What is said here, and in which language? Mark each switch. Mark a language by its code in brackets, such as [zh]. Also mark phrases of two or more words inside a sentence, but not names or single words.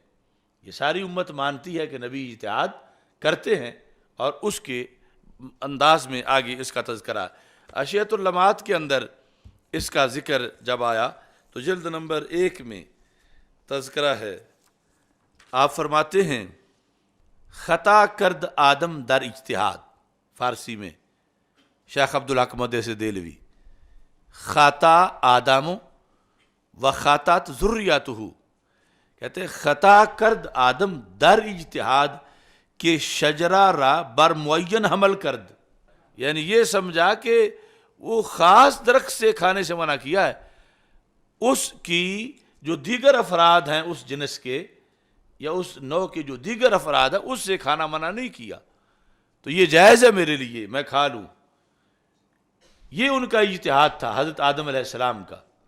[ur] یہ ساری امت مانتی ہے کہ نبی اجتہاد کرتے ہیں، اور اس کے انداز میں آگے اس کا تذکرہ. اشیاء اللمعات کے اندر اس کا ذکر جب آیا تو جلد نمبر 1 میں تذکرہ ہے. آپ فرماتے ہیں [fa] خطا کرد آدم در اجتہاد، [ur] فارسی میں شیخ عبدالحق مدیس دہلوی. [ar] خطا آدم و خطأت ذریتہ، [ur] کہتے ہیں [fa] خطا کرد آدم در اجتہاد کہ شجرہ را بر معین حمل کرد. [ur] یعنی یہ سمجھا کہ وہ خاص درخت سے کھانے سے منع کیا ہے، اس کی جو دیگر افراد ہیں اس جنس کے یا اس نوع کے جو دیگر افراد ہیں اس سے کھانا منع نہیں کیا. تو یہ جائز ہے میرے لیے، میں کھا لوں. یہ ان کا اجتہاد تھا حضرت آدم علیہ السلام کا.